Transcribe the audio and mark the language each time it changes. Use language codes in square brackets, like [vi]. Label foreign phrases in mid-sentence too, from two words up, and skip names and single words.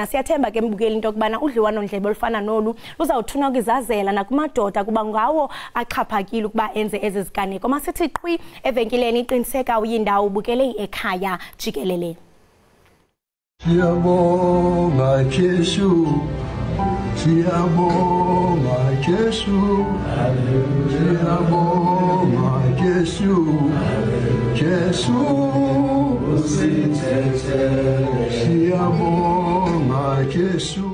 [xh] Siyathemba ke mbukeli into yokubana udliwano ndlebe olufana nolu luzawuthuna ukuzazela nakumadoda kuba ngawo axhaphakile ukuba enze ezi ziganeko. Masithi qhwi evenkileni iqiniseka uyindawo ubukele Ekhaya Jikelele. [zu] Siyabonga Jesu, siyabonga Jesu, siyabonga Jesu, Jesu siyabonga Jesu.